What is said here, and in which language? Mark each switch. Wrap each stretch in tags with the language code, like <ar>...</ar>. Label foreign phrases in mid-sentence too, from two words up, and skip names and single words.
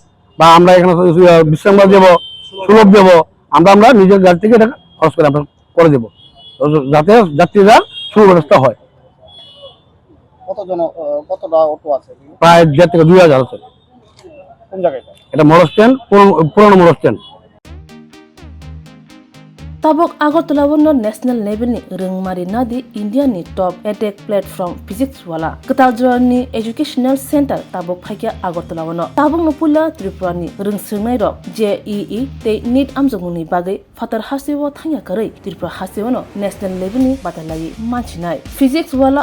<bn>বা আমরা এখানে বিশ্রাম দেবো, সুলভ দেবো, আমরা নিজের গাড়ি থেকে এটা খরচ করে আমরা করে দেবো, যাতে যাত্রীরা সুব্যবস্থা হয়। কতটা অটো আছে? প্রায় 1,500 থেকে 2,000 আছে। কোন জায়গাটা? এটা মোটর স্ট্যান্ড, পুরনো মোটর স্ট্যান্ড।</bn> <trp>Tabok Agartala wono</trp> <en>national level</en> <trp>ni rengmari nadi India ni</trp> <en>top edtech platform</en> <trp>physics wala Kataljora ni</trp> <en>educational center</en> <trp>tabok phaikia Agartala wono tabok no pula Tripura ni rungsrngnai rok JEE te NEET amjongni bagai fatar hasewo thangya karai Tripura hasewo no</trp> <en>national level</en> <trp>ni batalai manchinai physics wala</trp>